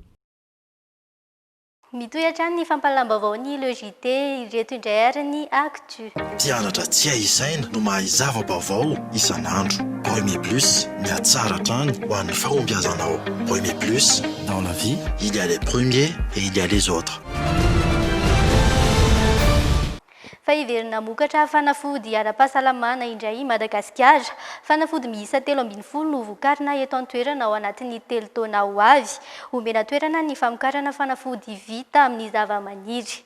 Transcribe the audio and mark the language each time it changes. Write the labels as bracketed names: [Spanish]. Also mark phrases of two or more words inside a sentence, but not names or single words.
[Malagasy] Mitohatra ny fampalambavao ny logité ireto indray ary ny actu. Mpianatra tsy ahisaina no mahay zava-baovao isan'andro. Premier Plus, miatsara hatrany ho an'ny fahombiazanao. [French] Premier Plus, dans la vie, il y a les premiers et il y a les autres. [Malagasy] Fa iverina mokatra fanafody ara-pahasalamana indray Madagasikara. Fanafody miisa 13 no vokarina eto an-toerana ao anatin'ny 3 taona ho avy. Omena toerana ny famokarana fanafody vita amin'ny zava-maniry.